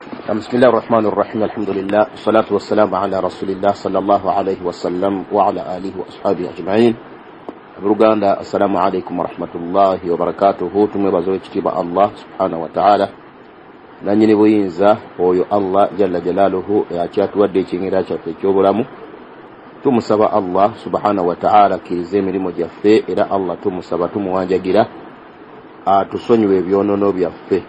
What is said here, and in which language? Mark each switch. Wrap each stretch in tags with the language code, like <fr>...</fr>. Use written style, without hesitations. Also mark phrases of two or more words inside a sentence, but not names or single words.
<ar>بسم الله الرحمن الرحيم الحمد لله والصلاة والسلام على رسول الله صلى الله عليه وسلم وعلى آله وأصحابه أجمعين. Ruganda, السلام عليكم ورحمة الله وبركاته.</ar> <lg>Tumwebaza ekitiibwa Allah</lg> <ar>سبحانه وتعالى</ar> <lg>nanyini buyinza oyo Allah</lg> <ar>جل جلاله</ar> <lg>akyatuwadde ekiŋŋera kyaffe eky'obulamu. Tumusaba Allah</lg> <ar>سبحانه وتعالى</ar> <lg>akkirize emirimu gyaffe, era Allah tumusaba tumuwanjagira atusonyiwe ebyonoono byaffe.</lg>